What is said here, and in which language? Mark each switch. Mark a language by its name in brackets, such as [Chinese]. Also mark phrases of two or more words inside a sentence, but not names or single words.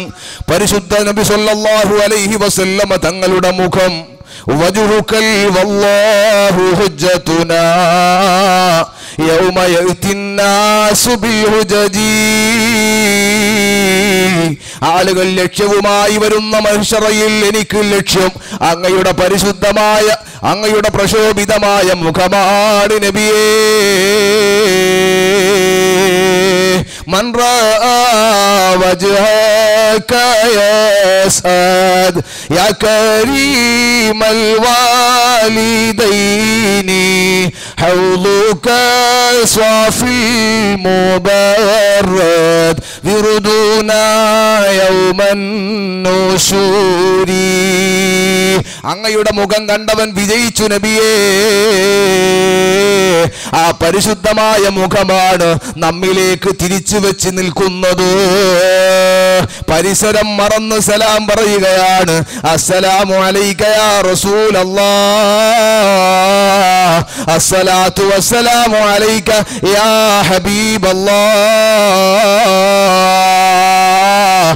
[Malayalam] പരിശുദ്ധ നബി [Arabic] صلى الله عليه وسلم [Malayalam] തങ്ങളുടെ മുഖം [Arabic] وجهك والله حجتنا يوم يأتي الناس بالحجج. [Malayalam] ആളുകൾ ലക്ഷ്യവുമായി വരുന്ന മഹ്ശറയിൽ എനിക്ക് ലക്ഷ്യം അങ്ങയുടെ പരിശുദ്ധമായ, അങ്ങയുടെ പ്രശോഭിതമായ മുഖമാണ് നബിയേ. [Arabic] من رأى وجهك يسعد يا كريم الوالدين حوضك صافي المبرد وردنا يوم النشور. [Malayalam] അങ്ങയുടെ മുഖം കണ്ടവൻ വിജയിച്ചു നബിയേ. ആ പരിശുദ്ധമായ മുഖമാണ് നമ്മിലേക്ക് തിരിച്ചു വെച്ച് നിൽക്കുന്നത്. പരിസരം മറന്ന് സലാം പറയുകയാണ്. [Arabic] السلام عليك يا رسول الله، الصلاة والسلام عليك يا حبيب الله.